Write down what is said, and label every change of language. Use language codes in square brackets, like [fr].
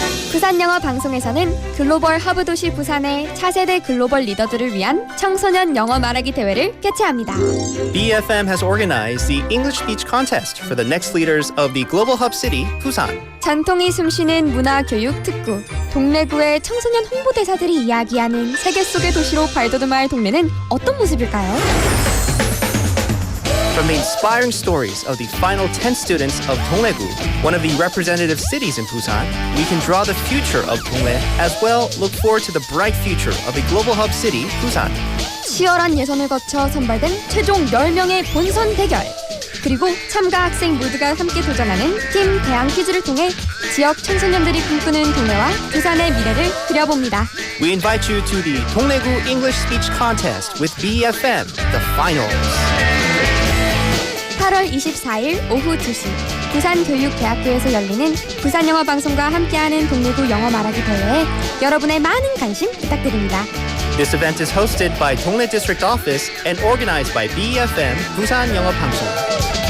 [ko] 부산영어 방송에서는 글로벌 허브 도시 부산의 차세대 글로벌 리더들을 위한 청소년 영어 말하기 대회를 개최합니다. [en] BeFM has organized the English Speech Contest for the next leaders of the global hub city, Busan. [ko] 전통이 숨쉬는 문화교육 특구, 동래구의 청소년 홍보대사들이 이야기하는 세계 속의 도시로 발돋움할 동네는 어떤 모습일까요? [en] From the inspiring stories of the final 10 students of Dongdaegu, one of the representative cities in Busan, we can draw the future of Dongdae as well look forward to the bright future of a global hub city, Busan. [ko] 치열한 예선을 거쳐 선발된 최종 10명의 본선 대결, 그리고 참가 학생 모두가 함께 도전하는 팀 대항 퀴즈를 통해 지역 청소년들이 꿈꾸는 동네와 부산의 미래를 그려봅니다. [en] We invite you to the Dongdaegu English Speech Contest with BeFM, the finals. [ko] 8월 24일 오후 2시 부산교육대학교에서 열리는 부산영어방송과 함께하는 동래구 영어 말하기 대회에 여러분의 많은 관심 부탁드립니다. [en] This event is hosted by Dongdae District Office and organized by BeFM, 부산영어방송.